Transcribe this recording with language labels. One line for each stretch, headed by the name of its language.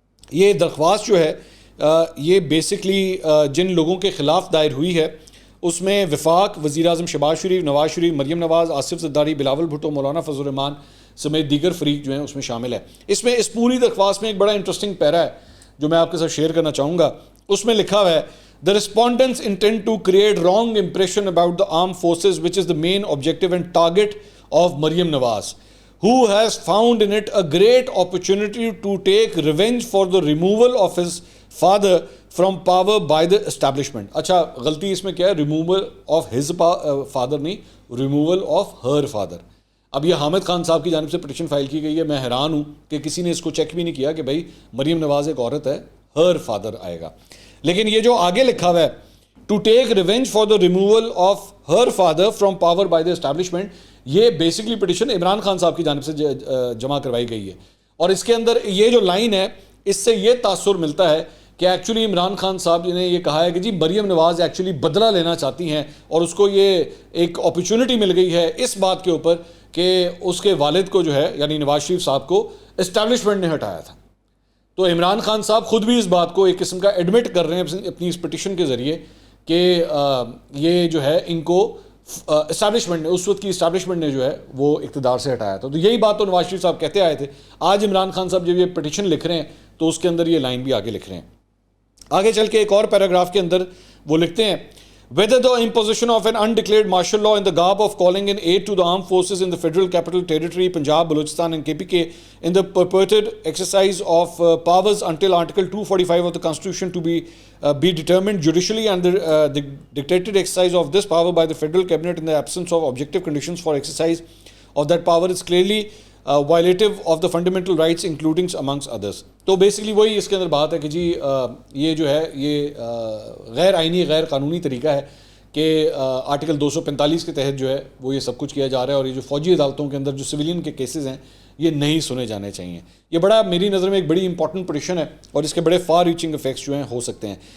Urdu: یہ درخواست جو ہے یہ بیسکلی جن لوگوں کے خلاف دائر ہوئی ہے اس میں وفاق, وزیر اعظم شہباز شریف, نواز شریف, مریم نواز, آصف زرداری, بلاول بھٹو, مولانا فضل الرحمان سمیت دیگر فریق جو ہیں اس میں شامل ہے. اس میں اس پوری درخواست میں ایک بڑا انٹرسٹنگ پیرا ہے جو میں آپ کے ساتھ شیئر کرنا چاہوں گا. اس میں لکھا ہوا ہے
English: The respondents intend to create wrong impression about the armed forces, which is the main objective and target of Maryam Nawaz, who has found in it a great opportunity to take revenge for the removal of his father from power by the establishment.
Urdu: اچھا غلطی اس میں کیا ہے,
English: removal of his father
Urdu: نہیں,
English: removal of her father.
Urdu: اب یہ حامد خان صاحب کی جانب سے پٹیشن فائل کی گئی ہے. میں حیران ہوں کہ کسی نے اس کو چیک بھی نہیں کیا کہ بھائی مریم نواز ایک عورت ہے,
English: her father
Urdu: آئے گا. لیکن یہ جو آگے لکھا ہوا ہے
English: to take revenge for the removal of her father from power by the establishment,
Urdu: یہ بیسکلی پٹیشن عمران خان صاحب کی جانب سے جمع کروائی گئی ہے. اور اس کے اندر یہ جو لائن ہے اس سے یہ تاثر ملتا ہے کہ ایکچولی عمران خان صاحب نے یہ کہا ہے کہ جی مریم نواز ایکچولی بدلہ لینا چاہتی ہیں اور اس کو یہ ایک اپرچونٹی مل گئی ہے اس بات کے اوپر کہ اس کے والد کو جو ہے یعنی نواز شریف صاحب کو اسٹیبلشمنٹ نے ہٹایا تھا. تو عمران خان صاحب خود بھی اس بات کو ایک قسم کا ایڈمٹ کر رہے ہیں اپنی اس پٹیشن کے ذریعے کہ یہ جو ہے ان کو اسٹیبلشمنٹ نے, اس وقت کی اسٹیبلشمنٹ نے جو ہے وہ اقتدار سے ہٹایا تھا. تو یہی بات تو نواز شریف صاحب کہتے آئے تھے. آج عمران خان صاحب جب یہ پٹیشن لکھ رہے ہیں تو اس کے اندر یہ لائن بھی آگے لکھ رہے ہیں. آگے چل کے ایک اور پیراگراف کے اندر وہ لکھتے ہیں,
English: whether the imposition of an undeclared martial law in the garb of calling in aid to the armed forces in the Federal Capital Territory, Punjab, Balochistan and KPK in the purported exercise of powers until Article 245 of the Constitution to be determined judicially, and the dictated exercise of this power by the Federal Cabinet in the absence of objective conditions for exercise of that power is clearly violative of the fundamental rights including amongst others.
Urdu: تو basically وہی اس کے اندر بات ہے کہ جی یہ جو ہے یہ غیر آئینی غیر قانونی طریقہ ہے کہ آرٹیکل 245 کے تحت جو ہے وہ یہ سب کچھ کیا جا رہا ہے, اور یہ جو فوجی عدالتوں کے اندر جو سویلین کے کیسز ہیں یہ نہیں سنے جانے چاہیے. یہ بڑا میری نظر میں ایک بڑی امپورٹنٹ پٹیشن ہے اور اس کے بڑے فار ریچنگ افیکٹس جو ہیں ہو سکتے ہیں.